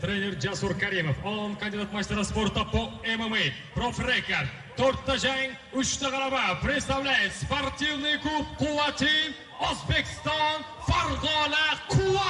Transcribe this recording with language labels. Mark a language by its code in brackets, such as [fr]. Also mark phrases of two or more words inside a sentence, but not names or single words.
[ru] Тренер Джасур Каримов. Он кандидат мастера спорта по ММА. Профрекорд. [uz] 4 jang, 3 g'alaba. [ru] Представляет спортивный клуб Quvvatin, O'zbekiston, Farg'ona Quva.